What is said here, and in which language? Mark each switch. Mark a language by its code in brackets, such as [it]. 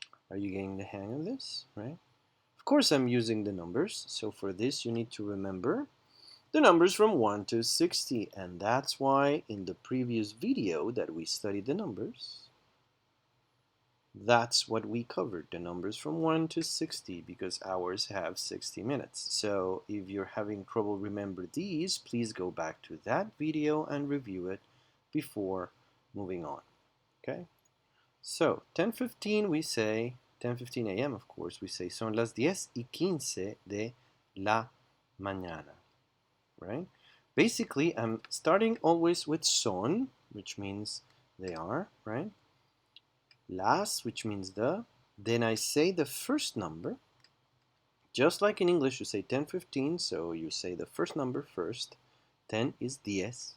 [en] Are you getting the hang of this, right? Of course I'm using the numbers, so for this you need to remember the numbers from 1 to 60, and that's why in the previous video that we studied the numbers, that's what we covered, the numbers from 1 to 60, because hours have 60 minutes. So if you're having trouble remember these, please go back to that video and review it before moving on. Okay? So 10:15 we say, 10:15 a.m. of course, we say [es] son las 10:15 de la mañana. [en] Right? Basically, I'm starting always with son, which means they are, right? Las, which means the. Then I say the first number. Just like in English, you say 10:15, so you say the first number first. 10 is 10.